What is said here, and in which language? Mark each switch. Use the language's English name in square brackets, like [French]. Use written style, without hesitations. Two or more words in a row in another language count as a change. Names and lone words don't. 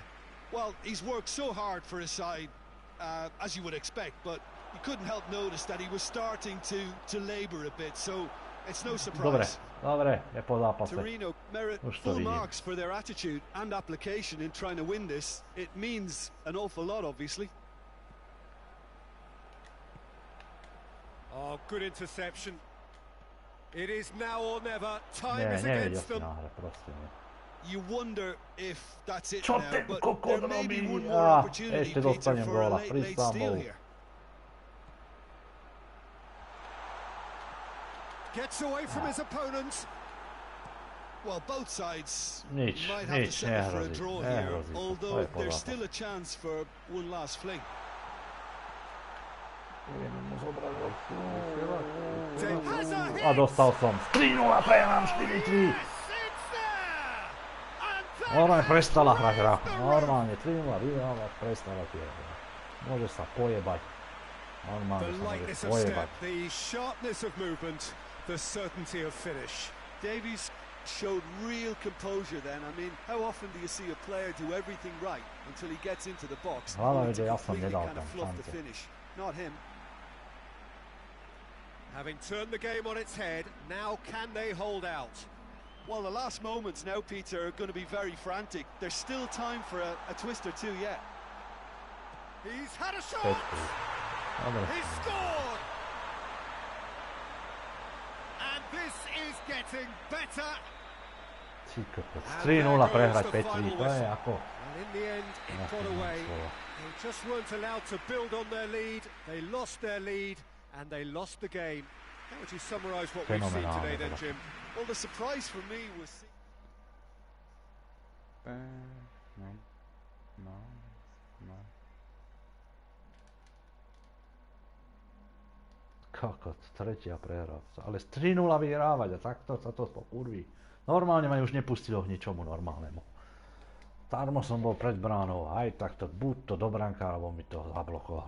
[English] Well, he's worked so hard for his side, as you would expect, but you couldn't help notice that he was starting to labour a bit, so it's no [Slovak] Dobre, [English] surprise. [Slovak] dobre, je po zápase. [English] Torino merit [Slovak] Už to [English] full [Slovak] vidím. [English] marks for their attitude and application in trying to win this. It means an awful lot, obviously. Oh, good interception. It is now or never. Time [Slovak] Nie, [English] is [Slovak] nevedia [English] against [Slovak] si [English] them. [Slovak] nahrať, proste nie. [English] You wonder if that's it [Slovak] Čo [English] now, [Slovak] ten [English] but [Slovak] kokot [English] there may be [Slovak] robí? [English] one more opportunity, [Slovak] Ešte [English] Peter, [Slovak] dostanem [English] for a [Slovak] góla, [English] late [Slovak] prísam [English] steal [Slovak] bol. [English] here. Gets away from his opponent. Well, both sides [Slovak] Nič, [English] might have to [Slovak] nič, [English] settle for a [Slovak] nehrozí, [English] draw here, [Slovak] nehrozí to. To [English] although [Slovak] je po [English] there's [Slovak] zápase. [English] still a chance for one last fling. [Slovak] Budeme mu [English] Has a hit. [Slovak] A dostal som. 3-0 prehrám 4-3. Normálne prestala hrať hra. Normálne 3-0 vyhrávať, prestala tie hra. Môže sa pojebať. Normálne [English] The [Slovak] sa môže [English] lightness of [Slovak] pojebať. [English] step, the sharpness of movement, the certainty of finish. Davies showed real composure then. I mean, how often do you see a player do everything right until he gets into the box [Slovak] Hlavne, [English] only [Slovak] že to ja som [English] completely [Slovak] nedal [English] kind of [Slovak] tam [English] fluff the [Slovak] šance. [English] finish? Not him. Having turned the game on its head, now can they hold out? Well, the last moments now, Peter, are going to be very frantic. There's still time for a twist or two yet. He's had a shot. [Slovak] Pečku. Dobre. [English] He scored. And this is getting better. [Slovak] Ty kokos. 3-0 prehrať 5-3. To je ako... [English] And in the end, it got away. They just weren't allowed to build on their lead. They lost their lead, and they lost the game. How would you summarise what we've seen today then, Jim? Well, the surprise for me was... [Slovak] No. Kokot, tretia prehra. Ale z 3-0 vyhrávať a takto sa to pokurví. Normálne ma už nepustilo k ničomu normálnemu. Tarmo som bol pred bránou, aj takto, buď to do branka, alebo mi to zablokoval.